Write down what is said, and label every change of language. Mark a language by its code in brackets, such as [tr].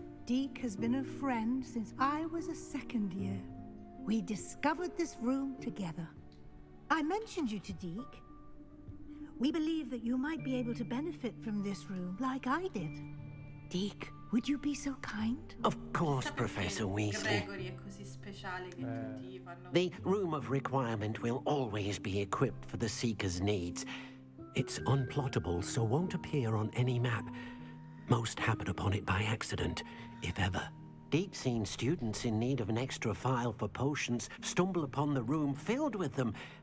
[en] Deke has been a friend since I was a second year. We discovered this room together. I mentioned you to Deke. We believe that you might be able to benefit from this room like I did. Deke, would you be so kind? Of course, [it] Chissà perché [en] Professor Weasley. [it] Gregory è così speciale che tutti fanno. [en] The Room of Requirement will always be equipped for the Seeker's needs. It's unplottable, so won't appear on any map. Most happen upon it by accident, if ever. Deke's seen students in need of an extra file for potions stumble upon the room filled with them.